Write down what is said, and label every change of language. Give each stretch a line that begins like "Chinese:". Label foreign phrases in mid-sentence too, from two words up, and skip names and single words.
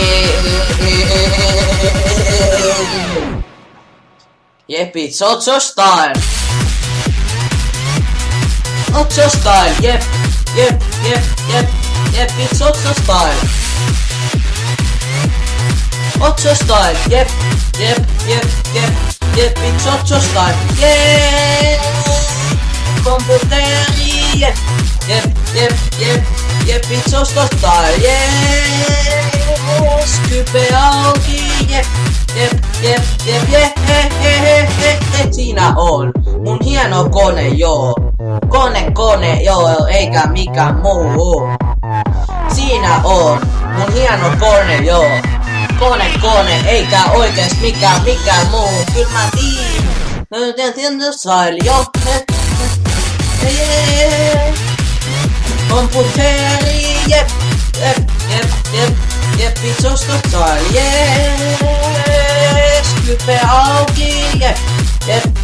English: Jep, it's Otso style. Otso style, jep, jep, jep, jep. Jep, it's Otso style. Otso style, jep, jep, jep, jep, jep, it's Otso style. Yeah,
Finnish: komputeri, jep, jep, jep, jep, jep,
English: it's Otso style.
Finnish: Yeah, Skype auki, jep, jep, jep, jep, jep, he he he he he. Siinä on mun hieno kone, joo. Kone, joo, eikä mikään muu. Siinä on mun hieno kone, joo. Kone, eikä oikeesti mikään muu. Kyllä mä tiedän, style, joo. Komputeri, jep, jep, jep, jep, jep,
English: it's Otso style, yeah.
Finnish: Skype auki, jep, jep.